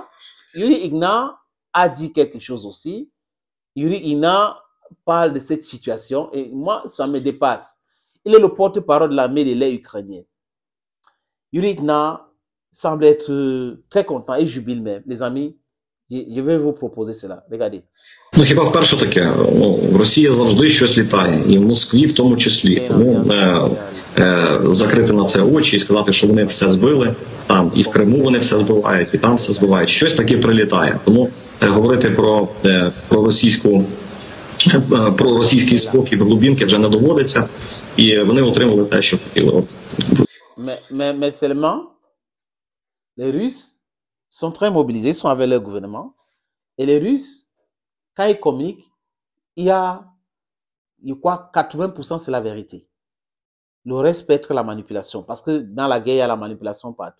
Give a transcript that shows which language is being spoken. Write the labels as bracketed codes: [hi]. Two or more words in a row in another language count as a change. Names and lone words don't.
[fr] Yuri Igna a dit quelque chose aussi. Yuri Igna parle de cette situation et moi, ça me dépasse. Il est le porte-parole de l'armée de l'air ukrainienne. Yuri Igna semble être très content et jubile même. Les amis, je vais vous proposer cela. Regardez. [uk] Ну, хіба вперше таке? В Росії завжди щось літає, і в Москві в тому числі. Тому закрити на це очі і сказати, що вони все збили, там і в Криму вони все збивають, і там все збивають. Щось таке прилітає. Тому говорити про російський спокій в глибинки вже не доводиться, і вони отримали те, що хотіли. [fr] Mais seulement, les Russes sont très mobilisés, ils sont avec leur gouvernement, et les Russes, quand ils communiquent, il y a, je crois, 80% c'est la vérité. Le reste peut être la manipulation, parce que dans la guerre, il y a la manipulation partout.